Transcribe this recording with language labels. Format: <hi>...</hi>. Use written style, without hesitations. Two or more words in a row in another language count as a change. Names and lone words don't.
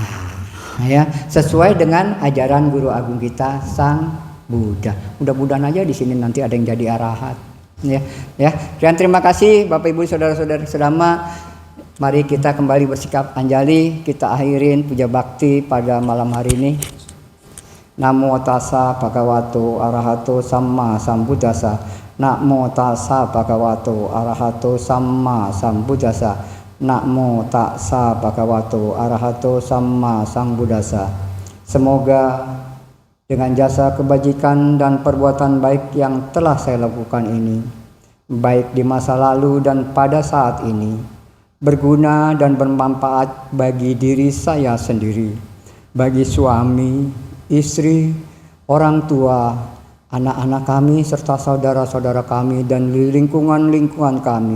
<id>Ya, sesuai dengan ajaran Guru Agung kita Sang Buddha. Mudah-mudahan aja di sini nanti ada yang jadi arahat. Ya. Dan terima kasih Bapak Ibu saudara-saudari sedama. Mari kita kembali bersikap anjali, kita akhirin puja bakti pada malam hari ini.</id> <pi>Namo tassa bhagavato arahato samma sambuddhassa. Namo tassa bhagavato arahato samma sambuddhassa. Namo tassa bhagavato arahato samma sambuddhassa.</pi> <id>Semoga dengan jasa kebajikan dan perbuatan baik yang telah saya lakukan ini, baik di masa lalu dan pada saat ini, berguna dan bermanfaat bagi diri saya sendiri, bagi suami, istri, orang tua, anak-anak kami, serta saudara-saudara kami dan lingkungan-lingkungan kami.</id>